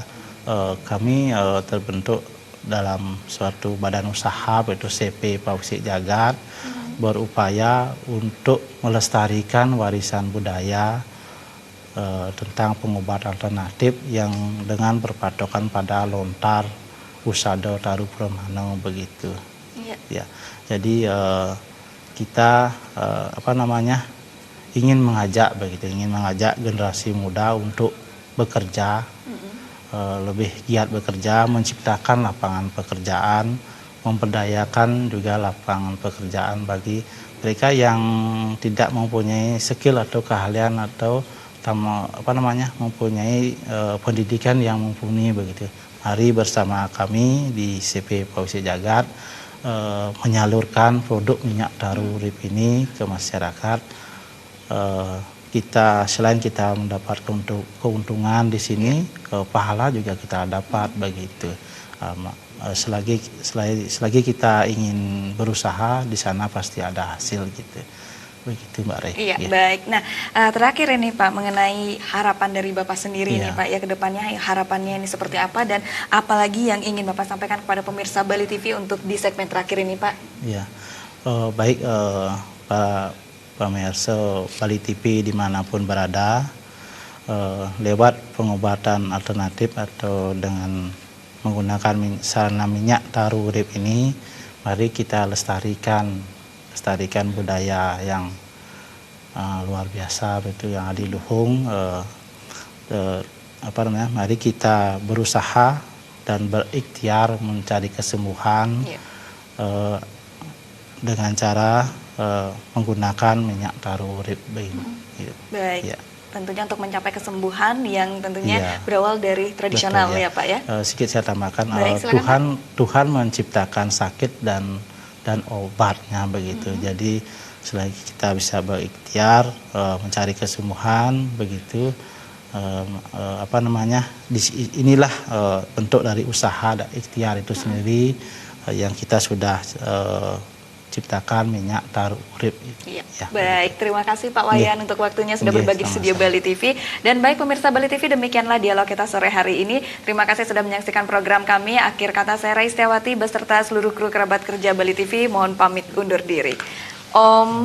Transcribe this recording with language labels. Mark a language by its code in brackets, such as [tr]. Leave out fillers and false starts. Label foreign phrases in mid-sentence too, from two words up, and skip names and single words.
[id] Kami terbentuk dalam suatu badan usaha, yaitu CP Pawisik Jagat, berupaya untuk melestarikan warisan budaya tentang pengobatan alternatif yang dengan berpatokan pada lontar usada taru pramana begitu. Iya. Ya, jadi kita ingin mengajak generasi muda untuk bekerja, lebih giat bekerja, menciptakan lapangan pekerjaan, memperdayakan juga lapangan pekerjaan bagi mereka yang tidak mempunyai skill atau keahlian atau mempunyai pendidikan yang mumpuni begitu. Mari bersama kami di CP Pawisik Jagat menyalurkan produk minyak taru urip ini ke masyarakat. Selain kita mendapat keuntungan di sini, pahala juga kita dapat begitu. Selagi kita ingin berusaha, di sana pasti ada hasil gitu. Begitu Mbak Rey. Iya, Ya. baik. Nah, terakhir ini Pak, mengenai harapan dari Bapak sendiri nih Iya. Pak, ya ke depannya harapannya ini seperti apa dan apalagi yang ingin Bapak sampaikan kepada pemirsa Bali TV untuk di segmen terakhir ini Pak? Ya, baik para pemirsa Bali TV dimanapun berada, lewat pengobatan alternatif atau dengan menggunakan sarana minyak taru urip ini, mari kita lestarikan budaya yang luar biasa, betul, yang adiluhung. Mari kita berusaha dan berikhtiar mencari kesembuhan dengan cara menggunakan minyak taru urip ini. Baik. Ya. Tentunya untuk mencapai kesembuhan yang tentunya Iya. berawal dari tradisional. Betul, ya Pak ya. Sedikit saya tambahkan, Baik, silakan, Tuhan menciptakan sakit dan obatnya begitu. Jadi selagi kita bisa berikhtiar mencari kesembuhan begitu, inilah bentuk dari usaha dan ikhtiar itu sendiri yang kita sudah ciptakan minyak taru urip. Iya. Ya, Baik, terima kasih Pak Wayan untuk waktunya sudah berbagi di studio Bali TV. Dan baik pemirsa Bali TV, demikianlah dialog kita sore hari ini. Terima kasih sudah menyaksikan program kami. Akhir kata saya Raistiawati beserta seluruh kru kerabat kerja Bali TV mohon pamit undur diri.